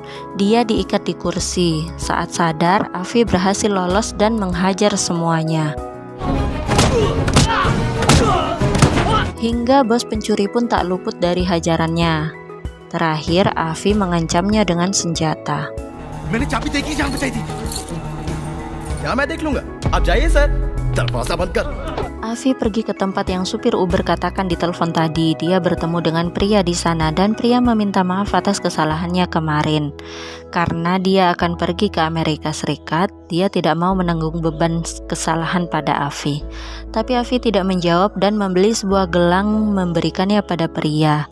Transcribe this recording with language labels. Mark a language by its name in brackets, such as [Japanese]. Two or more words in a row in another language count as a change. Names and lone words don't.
[Indonesian] Dia diikat di kursi. Saat sadar, Afi berhasil lolos dan menghajar semuanya. Hingga bos pencuri pun tak luput dari hajarannya. Terakhir, Afi mengancamnya dengan senjata. [Hindi] मैंने चाबी देखी जान बचाई थी। क्या मैं देख लूंगा? आप जाइए सर। दरवाजा बंद कर। [Indonesian] Afi pergi ke tempat yang supir Uber katakan di telepon tadi. Dia bertemu dengan pria di sana dan pria meminta maaf atas kesalahannya kemarin. Karena dia akan pergi ke Amerika Serikat, dia tidak mau menanggung beban kesalahan pada Afi. Tapi Afi tidak menjawab dan membeli sebuah gelang memberikannya pada pria.